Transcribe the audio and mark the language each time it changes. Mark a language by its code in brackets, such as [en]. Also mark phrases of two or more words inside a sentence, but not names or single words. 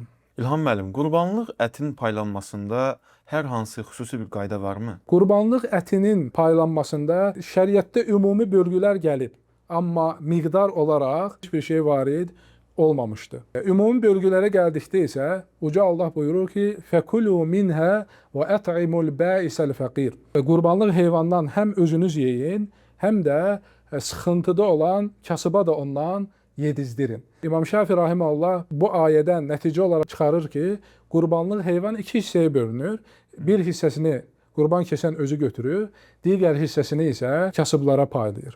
[az] İlham müəllim, qurbanlıq ətin paylanmasında hər hansı xüsusi bir qayda varmı? Qurbanlıq ətinin paylanmasında şəriətdə ümumi bölgülər gəlib, amma miqdar olaraq hiçbir şey varid olmamışdı. Ümumi bölgülərə gəldikdə isə Uca Allah buyurur ki, [ar] فَكُلُوا مِنْهَا وَأَطْعِمُوا الْبَائِسَ الْفَقِيرِ [az] Qurbanlıq heyvandan həm özünüz yeyin, həm də sıxıntıda olan kasıba da ondan yedizdirin. İmam Şafii rahimehullah bu ayədən nəticə olaraq çıxarır ki, qurbanlıq heyvan iki hissəyə bölünür. Bir hissəsini qurban kəsən özü götürür, digər hissəsini isə kasıblara paylayır.